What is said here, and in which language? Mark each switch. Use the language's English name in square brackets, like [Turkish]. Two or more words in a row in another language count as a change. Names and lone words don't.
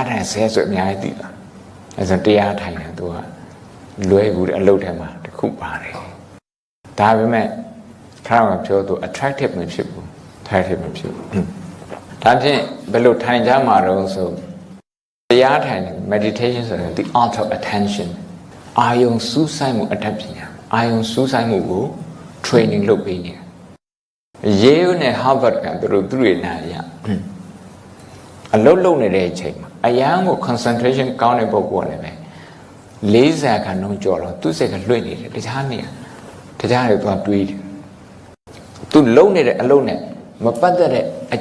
[Burmese] ထိုင်ဆဲဆိုအများကြီးသိတာအဲဆိုတရားထိုင်တယ်သူကလွယ်ဘူးတဲ့အလုပ်ထဲမှာတစ်ခုပါတယ်ဒါပေမဲ့ခါတော့ပြောသူ attractive မဖြစ်ဘူး attractive မဖြစ်ဘူးဒါဖြင့်ဘယ်လိုထိုင်ကြမှာတော့ဆိုတရားထိုင်တယ် meditation ဆိုရင် [English] the art of attention [Burmese] အာယုံစူးစိုက်မှုအတတ်ပညာအာယုံစူးစိုက်မှုကို training လုပ်ပေးနေတယ် Yale နဲ့ Harvard ကသူတို့တွေနာရအလုပ်လုပ်နေတဲ့အချိန်မှာအရန်ကို concentration ကောင်းတဲ့ပုဂ္ဂိုလ်လည်းပဲ40ခန်းလုံးကြော်တော့သူ့စိတ်ကလွှင့်နေတယ်တခြားနေတခြားတွေသွားတွေးတယ်သူလုံးနေတဲ့အလုံးနဲ့မပတ်သက်တဲ့အ